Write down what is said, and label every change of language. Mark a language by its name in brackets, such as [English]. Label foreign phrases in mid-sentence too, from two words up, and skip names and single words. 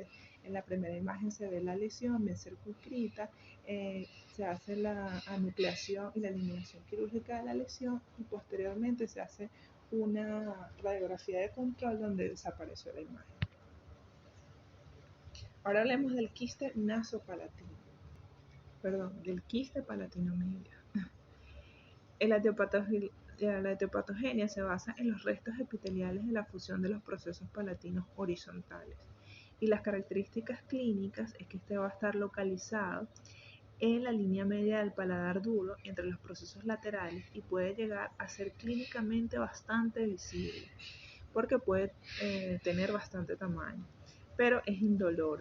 [Spanish] En la primera imagen se ve la lesión bien circunscrita, se hace la anucleación y la eliminación quirúrgica de la lesión, y posteriormente se hace una radiografía de control donde desapareció la imagen. Ahora hablemos del quiste nasopalatino, del quiste palatino-media. La etiopatogenia se basa en los restos epiteliales de la fusión de los procesos palatinos horizontales, Y las características clínicas es que este va a estar localizado en la línea media del paladar duro entre los procesos laterales y puede llegar a ser clínicamente bastante visible porque puede tener bastante tamaño, pero es indoloro.